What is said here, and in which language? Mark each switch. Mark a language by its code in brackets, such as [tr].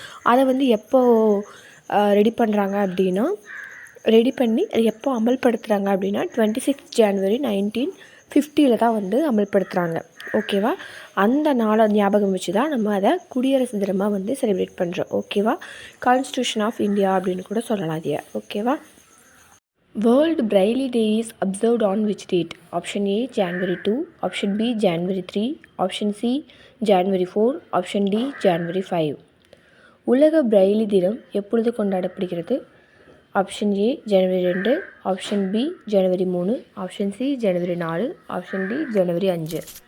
[ta] அதை எப்போ ரெடி பண்ணுறாங்க அப்படின்னா, ரெடி பண்ணி அது எப்போ அமல்படுத்துகிறாங்க அப்படின்னா 26th ஜனவரி 1950 தான் அமல்படுத்துகிறாங்க. ஓகேவா? அந்த நாளை ஞாபகம் வச்சு தான் நம்ம அதை குடியரசு தினமாக செலிப்ரேட் பண்ணுறோம். ஓகேவா? கான்ஸ்டியூஷன் ஆஃப் இந்தியா அப்படின்னு கூட சொல்லலாம் அதைய. ஓகேவா? [en] World Braille Day is observed on which date? Option A January 2, Option B January 3, Option C January 4, Option D January 5. [ta] உலக பிரெய்லி தினம் எப்பொழுது கொண்டாடப்படுகிறது? Option A January 2, option B January 3, option C January 4, option D January 5.